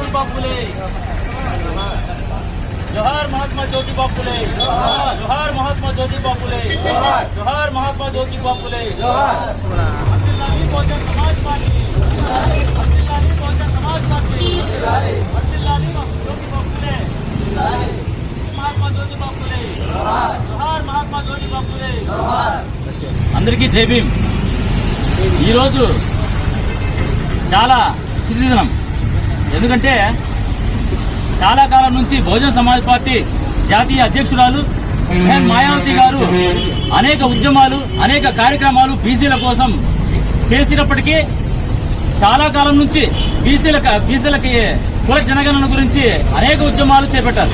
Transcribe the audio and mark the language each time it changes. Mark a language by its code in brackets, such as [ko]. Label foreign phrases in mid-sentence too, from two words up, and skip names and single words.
[te] ఫూలే, జోహార్ మహాత్మా జ్యోతిబా ఫూలే, జోహార్ మహాత్మా జ్యోతిబా ఫూలే, జోహార్ మహాత్మా జ్యోతిబా ఫూలే, వర్ధిల్లాలి బహుజన్ సమాజ్ పార్టీ, వర్ధిల్లాలి బహుజన్ సమాజ్ పార్టీ, వర్ధిల్లాలి జ్యోతిబా ఫూలే, మహాత్మా జ్యోతిబా ఫూలే, జోహార్ మహాత్మా జ్యోతిబా ఫూలే। అందరికీ జై భీమ్। ఈరోజు చాలా శుభదినం, ఎందుకంటే చాలా కాలం నుంచి బహుజన్ సమాజ్ పార్టీ జాతీయ అధ్యక్షురాలు మాయావతి గారు అనేక ఉద్యమాలు అనేక కార్యక్రమాలు బీసీల కోసం చేసినప్పటికీ చాలా కాలం నుంచి బీసీలకి కుల జనగణన గురించి అనేక ఉద్యమాలు చేపట్టారు।